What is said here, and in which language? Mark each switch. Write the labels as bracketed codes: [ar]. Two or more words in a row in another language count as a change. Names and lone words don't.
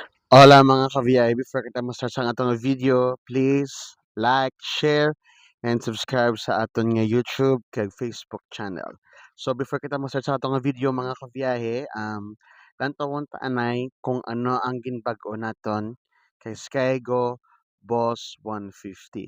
[hil] Hola mga ka-VI, before kita ma-start sa atong video, [en] please like, share, and subscribe [hil] sa aton nga YouTube kag Facebook channel. So before kita ma-start sa atong nga video mga ka-VI, lantawon ta anay kung ano ang ginbag-o naton kay Skygo Boss 150.